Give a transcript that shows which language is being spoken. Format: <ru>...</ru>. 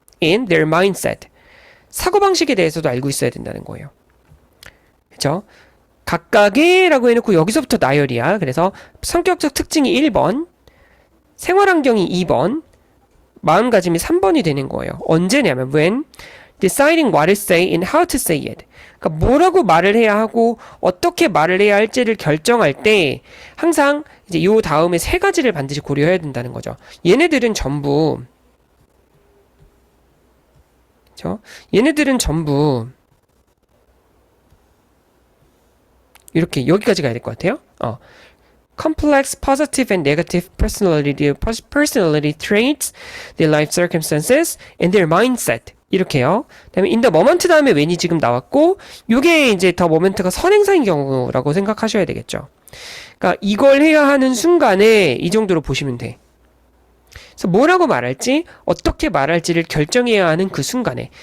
<en>In their mindset,</en> <ko>사고방식에 대해서도 알고 있어야 된다는 거예요. 그렇죠? 각각의 라고 해놓고 여기서부터 나열이야. 그래서 성격적 특징이 1번, 생활환경이 2번, 마음가짐이 3번이 되는 거예요. 언제냐면</ko> <en>when deciding what to say and how to say it.</en> <ko>그러니까 뭐라고 말을 해야 하고 어떻게 말을 해야 할지를 결정할 때 항상 이제 요 다음에 세 가지를 반드시 고려해야 된다는 거죠. 얘네들은 전부 그렇죠? 얘네들은 전부 이렇게 여기까지 가야 될 것 같아요.</ko> <en>Complex positive and negative personality traits, their life circumstances, and their mindset.</en> <ko>이렇게요. 그다음에</ko> <en>in the moment</en> <ko>다음에 when이 지금 나왔고, 요게 이제 더 모멘트가 선행사인 경우라고 생각하셔야 되겠죠. 그러니까 이걸 해야 하는 순간에 이 정도로 보시면 돼. 그래서 뭐라고 말할지, 어떻게 말할지를 결정해야 하는 그 순간에.</ko>